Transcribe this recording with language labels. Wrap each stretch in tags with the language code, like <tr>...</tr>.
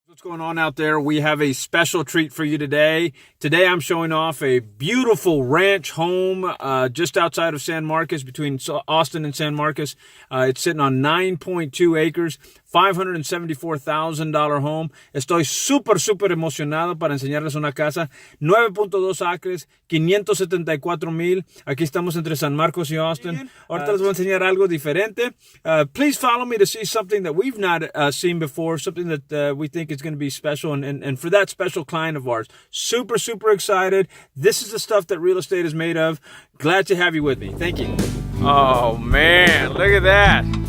<en>What's going on out there? We have a special treat for you today. Today I'm showing off a beautiful ranch home just outside of San Marcos, between Austin and San Marcos. It's sitting on 9.2 acres, $574,000 home.</en> <es>Estoy súper emocionado para enseñarles una casa. 9.2 acres, 574,000. Aquí estamos entre San Marcos y Austin. Ahorita les voy a enseñar algo diferente.</es> <en>Please follow me to see something that we've not seen before, something that we think is going to be special, and for that special client of ours. Super excited. This is the stuff that real estate is made of. Glad to have you with me. Thank you. Oh man, look at that.</en>